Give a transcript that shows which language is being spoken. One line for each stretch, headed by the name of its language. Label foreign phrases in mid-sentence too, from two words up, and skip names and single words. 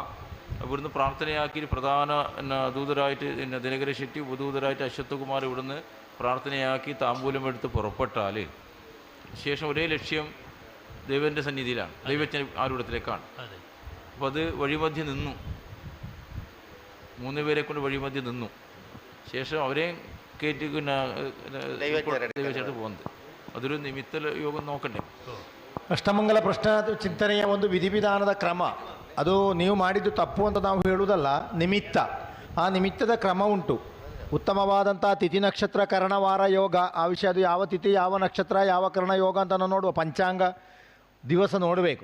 Malayalam: ഇവിടുന്ന് പ്രാർത്ഥനയാക്കി പ്രധാന ദൂതരായിട്ട് ദിനകര ശെട്ടി, ഉപദൂതരായിട്ട് അശ്വത്ഥകുമാർ ഇവിടുന്ന് പ്രാർത്ഥനയാക്കി താമ്പൂലം എടുത്ത് പുറപ്പെട്ടാൽ ശേഷം ഒരേ ലക്ഷ്യം ദൈവൻ്റെ സന്നിധിയിലാണ്, ദൈവജ്ഞ ആരൂഢത്തിലേക്കാണ്. അപ്പോൾ അത് വഴിമധ്യം നിന്നു, 3 പേരെ കൊണ്ട് വഴിമധ്യം നിന്നു. ശേഷം അവരെ കയറ്റി ദൈവജ്ഞത്ത് പോകുന്നത്. അതൊരു നിമിത്ത യോഗം നോക്കണ്ടേ.
Kannada: ಅಷ್ಟಮಂಗಲ ಪ್ರಶ್ನ ಚಿಂತನೆಯ ಒಂದು ವಿಧಿವಿಧಾನದ ಕ್ರಮ, ಅದು ನೀವು ಮಾಡಿದ್ದು ತಪ್ಪು ಅಂತ ನಾವು ಹೇಳುವುದಲ್ಲ, ನಿಮಿತ್ತ. ಆ ನಿಮಿತ್ತದ ಕ್ರಮ ಉಂಟು. ಉತ್ತಮವಾದಂಥ ತಿಥಿ ನಕ್ಷತ್ರ ಕರ್ಣವಾರ ಯೋಗ, ಆ ವಿಷಯ ಅದು ಯಾವ ತಿಥಿ ಯಾವ ನಕ್ಷತ್ರ ಯಾವ ಕರ್ಣ ಯೋಗ ಅಂತ ನಾವು ನೋಡುವ, ಪಂಚಾಂಗ ದಿವಸ ನೋಡಬೇಕು.